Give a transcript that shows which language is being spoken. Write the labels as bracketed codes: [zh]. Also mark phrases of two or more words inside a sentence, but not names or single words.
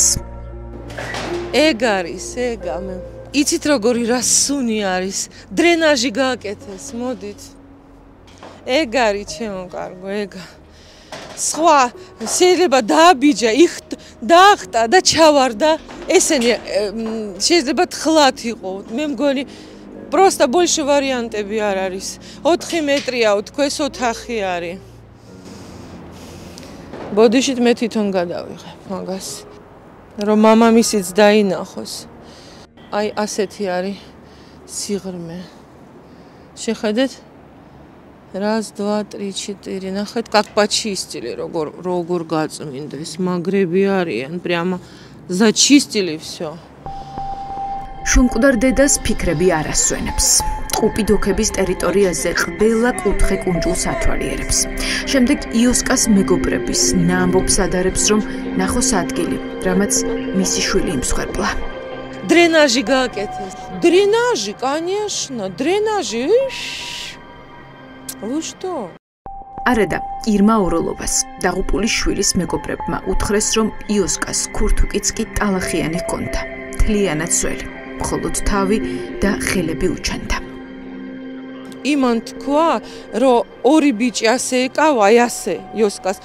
[ka] ეგ არის, ეგ იცით როგორი რა სუნი არის, დრენაჟი გააკეთეს, მოდით. ეგ არის ჩემო კარგო, ეგ. სხვა შეიძლება დააბიჯა, დაახტა და ჩავარდა. ესენი შეიძლება თხლად იყო. მე მგონი [ru] просто больше [ka] ვარიანტები არ არის. 4 მეტრია თქოს ოთახი არის. ბოდიშით მე თვითონ გადავიღებ მაგას. რომ მამამისიც დაინახოს. აი ასეთი არის სიღრმე. შეხედეთ? 1 2 3 4 ნახეთ, [ru] как почистили, [ka] როგორ გაწმინდეს, მაგრები არიან, [ru] прямо зачистили всё. [ka] შულმკვდარ დედას ფიქრები არ ასვენებს. ტყუპი დუქების ტერიტორიაზე ყველა კუთხე კუნჯულს ათვალიერებს. შემდეგ იოსკას მეგობრების ნაამბობს ადარებს, რომ ნახოს ადგილი, რამაც მისი შვილი იმსხვერპლა. დრენაჟი გააკეთეს. დრენაჟი, конечно, დრენაჟი. [ru] Вы что? [ka] არადა ირმა ოროლოვას დაღუპული შვილის მეგობრებმა უთხრეს, რომ იოსკას ქურთუკიც კი ტალახიანი ჰქონდა. თლიანად სველი, მხოლოდ თავი და ხელები უჩანდა. იმან თქვა, რომ 2 ბიჭი ასე ეკავა, აი ასე იოსკას.